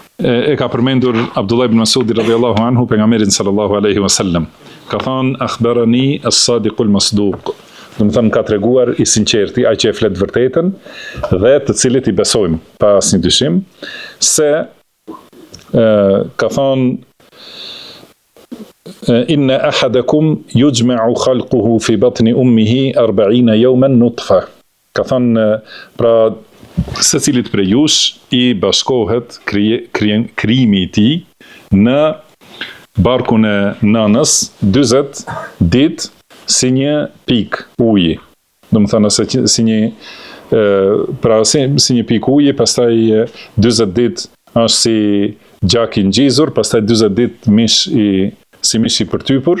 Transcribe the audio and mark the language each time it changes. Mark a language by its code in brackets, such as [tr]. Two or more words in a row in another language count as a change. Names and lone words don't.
[sq] e ka përmendur Abdullah ibn Mas'udi [ar] رضي الله عنه [sq] pejgamberin [ar] صلى الله عليه وسلم. [sq] Ka thënë [ar] أخبرني الصادق المصدوق. [sq] Do të thënë ka treguar i sinqerti, ai që e flet vërtetën dhe të cilit i besojmë pa asnjë dyshim, se ka thënë [ar] إن أحدكم يجمع خلقه في بطن أمه 40 يوما نطفة. [sq] Ka thënë pra secilit prej jush i bashkohet krijimi i tij në barkun e nënës 40 ditë si një pikë uji. Do të thënë si një si një pikë uji, pastaj 40 ditë është si gjak i ngjizur, pastaj 40 ditë si mish i përtypur.